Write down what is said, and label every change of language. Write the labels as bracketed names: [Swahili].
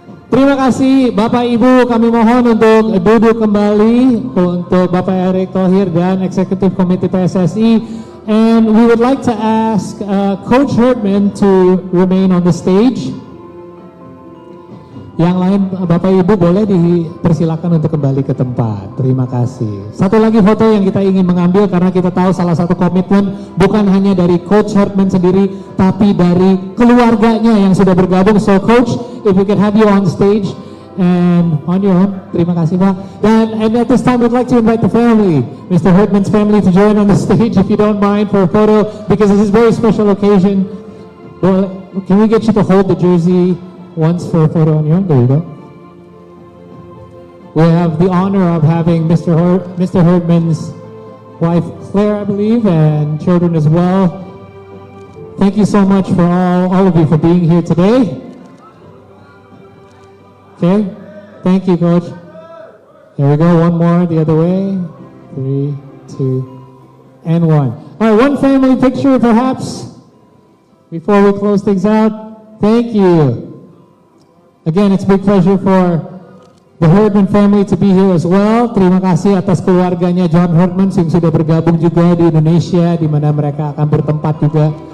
[Indonesian] Terima kasih Bapak Ibu, kami mohon untuk duduk kembali untuk Bapak Erick Thohir dan Eksekutif Komite PSSI. [English] And we would like to ask Coach Herdman to remain on the stage. [Indonesian] Yang lain Bapak Ibu boleh dipersilakan untuk kembali ke tempat. Terima kasih. Satu lagi foto yang kita ingin mengambil karena kita tahu salah satu komitmen bukan hanya dari Coach Herdman sendiri, tapi dari keluarganya yang sudah bergabung. [English] So Coach, if we can have you on stage and on your own. [Indonesian] Terima kasih Pak. [English] And at this time we'd like to invite the family, Mr. Herdman's family, to join on the stage if you don't mind for a photo, because this is a very special occasion. Well, can we get you to hold the jersey once for a photo on your own? There you go. We have the honor of having Mr. Herdman's wife Claire, I believe, and children as well. Thank you so much for all of you for being here today. Okay, thank you, Coach. Here we go, one more the other way. 3, 2, and 1. All right, one family picture perhaps before we close things out. Thank you. Again, it's a big pleasure for the Herdman family to be here as well. [Indonesian] Terima kasih atas keluarganya John Herdman yang sudah bergabung juga di Indonesia, di mana mereka akan bertempat juga.